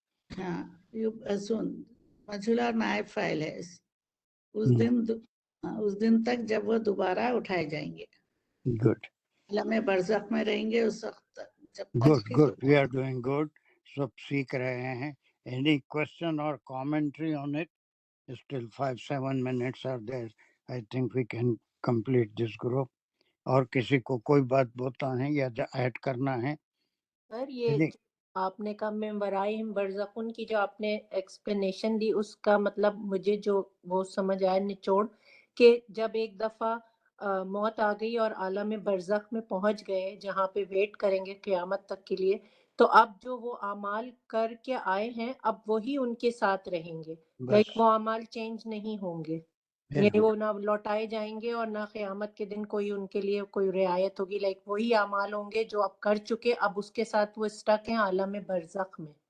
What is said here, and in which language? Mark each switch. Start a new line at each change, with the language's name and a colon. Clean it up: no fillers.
Hindi: हाँ, युबसून मजहूल और नायब फाइल है। उस दिन तक जब वो दोबारा उठाए जाएंगे।
English: गुड
Hindi: आलम बरज़ख में रहेंगे उस वक्त तक, जब तक
English: good
Hindi: कि
English: good, we are doing good,
Hindi: सब सीख रहे हैं।
English: Any question और commentary on it? Still 5-7 minutes are there. I think we can complete this group.
Hindi: और किसी को कोई बात बोलता है या ऐड करना है? सर ये आपने कहा में वराइम बरज़खुन की जो आपने एक्सप्लेनेशन दी, उसका मतलब मुझे जो वो समझ आया निचोड़ कि जब एक दफ़ा मौत आ गई और आलम बरज़ख में पहुंच गए जहाँ पे वेट करेंगे क़यामत तक के लिए, तो अब जो वो अमाल करके आए हैं अब वही उनके साथ रहेंगे, लाइक वो अमाल चेंज नहीं होंगे, यानी वो ना लौटाए जाएंगे और ना क़यामत के दिन कोई उनके लिए कोई रियायत होगी, लाइक वही अमाल होंगे जो अब कर चुके, अब उसके साथ वो स्टक हैं आलम बरज़ख में।